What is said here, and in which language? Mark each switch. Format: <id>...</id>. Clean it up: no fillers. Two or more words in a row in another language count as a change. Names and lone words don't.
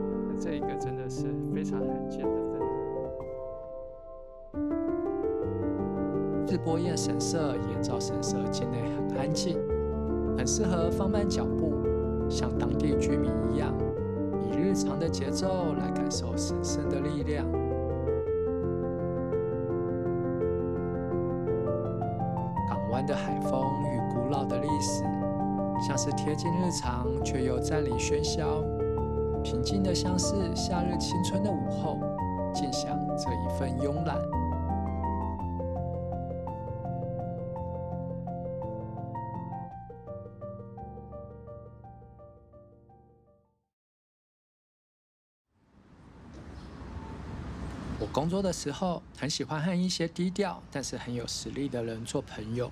<zh>那這一個真的是非常罕見的燈。智波彥神社、延照神社境內很安靜，很適合放慢腳步，像當地居民一樣，以日常的節奏來感受神聖的力量。港灣的海風與古老的歷史，像是貼近日常卻又佔領喧囂，平靜的像是夏日青春的午後，盡享這一份慵懶。我工作的時候，很喜歡和一些低調但是很有實力的人做朋友。</zh>